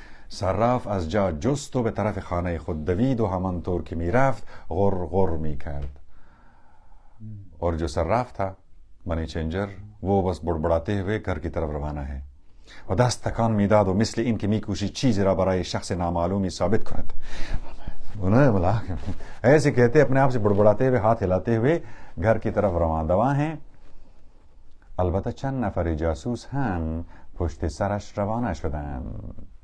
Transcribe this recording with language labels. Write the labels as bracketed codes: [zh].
[fa] صراف از جا جست و به طرف خانه خود دوید و همانطور که میرفت غر غر میکرد. [ur] اور جو صراف تھا منی چینجر، وہ بس بڑبڑاتے ہوئے گھر کی طرف روانہ ہے. [fa] و دست تکان میداد و مثل این که میکوشید چیزی را برای شخص نامعلومی ثابت کند. [ur] انہوں بولا ایسے کہتے اپنے آپ سے بڑبڑاتے ہوئے، ہاتھ ہلاتے ہوئے گھر کی طرف رواں ہیں. [fa] البته چند نفر جاسوس هم پشت سرش روانه شدند.